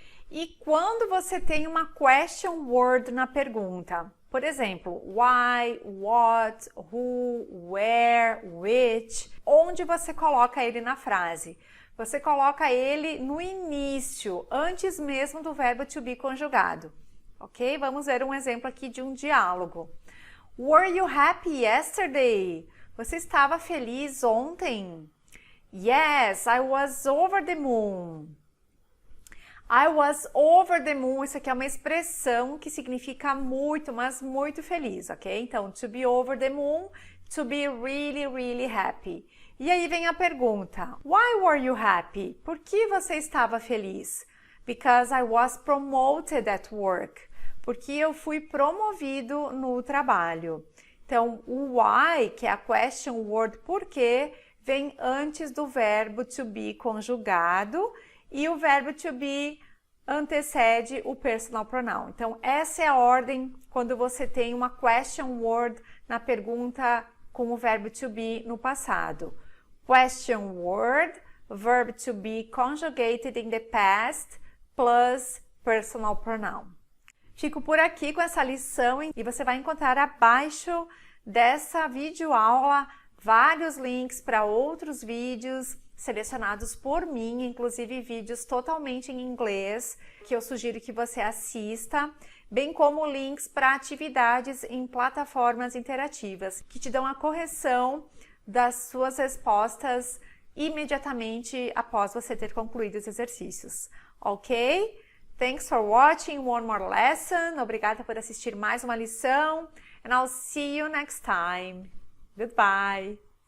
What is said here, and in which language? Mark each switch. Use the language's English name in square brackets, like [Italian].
[Portuguese] E quando você tem uma question word na pergunta, por exemplo, why, what, who, where, which, onde você coloca ele na frase? Você coloca ele no início, antes mesmo do verbo to be conjugado, ok? Vamos ver um exemplo aqui de um diálogo. [English] Were you happy yesterday? [Portuguese] Você estava feliz ontem? [English] Yes, I was over the moon. I was over the moon, [Portuguese] isso aqui é uma expressão que significa muito, mas muito feliz, ok? [English] Então, to be over the moon, to be really, really happy. [Portuguese] E aí vem a pergunta, [English] why were you happy? [Portuguese] Por que você estava feliz? [English] Because I was promoted at work. [Portuguese] Porque eu fui promovido no trabalho. Então, o why, que é a question word por quê, vem antes do verbo to be conjugado e o verbo to be antecede o personal pronoun. Então, essa é a ordem quando você tem uma question word na pergunta com o verbo to be no passado. [English] Question word, verb to be conjugated in the past, plus personal pronoun. [Portuguese] Fico por aqui com essa lição e você vai encontrar abaixo dessa videoaula vários links para outros vídeos selecionados por mim, inclusive vídeos totalmente em inglês, que eu sugiro que você assista, bem como links para atividades em plataformas interativas, que te dão a correção das suas respostas imediatamente após você ter concluído os exercícios, ok? [English] Thanks for watching one more lesson. [Portuguese] Obrigada por assistir mais uma lição. [English] And I'll see you next time. Goodbye.